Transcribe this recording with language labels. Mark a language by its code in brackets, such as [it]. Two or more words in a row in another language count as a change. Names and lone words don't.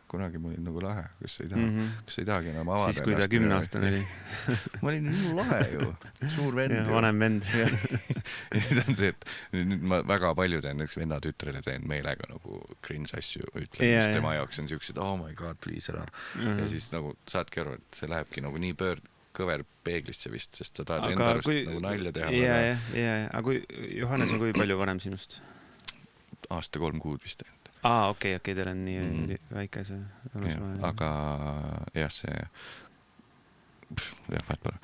[et] Kunagi ma olin nagu lahe, kas sa ei tahagi enam avada siis kui ta 10-aastane oli. Ma olin nii lahe ju, suur vend. Vanem vend. Ja nüüd on see, et nüüd ma väga palju teen, üks venna tütrele teen meelega nagu cringe asju, ütlen, mis tema jaoks on siuksed, [en] oh my god, please ära. [et] Ja siis nagu saadki aru, et see lähebki nagu nii kõver peeglisse vist, sest sa tahad enda arust nagu nalja teha. Aga kui Johannes on kui palju vanem sinust? Aasta 3 kuud vist. Okei, teil on nii väike see. Aga jah, see vaat pole.